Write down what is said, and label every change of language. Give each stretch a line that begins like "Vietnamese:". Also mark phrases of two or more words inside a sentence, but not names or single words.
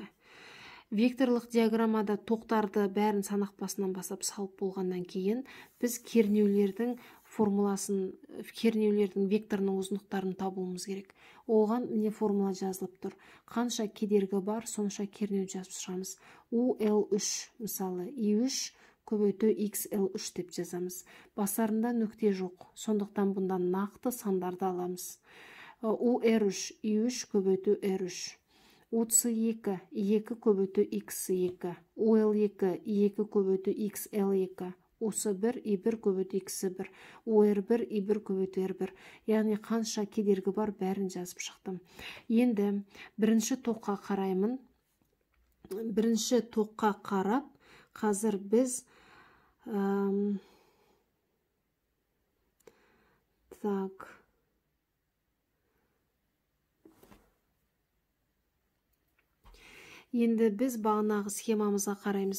Kazakh: Векторлық диаграммада тоқтарды бәрін санақ басынан басып салып болғаннан кейін біз кернеулердің формуласын, кернеулердің векторының ұзындықтарын табуымыз керек. Оған не формула жазылып тұр. Қанша кедергі бар, сонша кернеу жазып шығамыз. UL3, мысалы, I3 көбейту XL3 деп жазамыз. Басарында нүкте жоқ. Сондықтан бұнда нақты сандарды аламыз. UR3, I3 көбейту R3. UC2, I2 көбейту XC2, UL2, I2 көбейту XL2, UC1, I1 көбейту XC1, UR1, I1 көбейту R1. Яғни қанша кедергі бар, бәрін жазып шықтым. Енді бірінші тоққа қараймын. Бірінші тоққа қарап, қазір біз Енді біз бағанағы схемамызға қараймыз.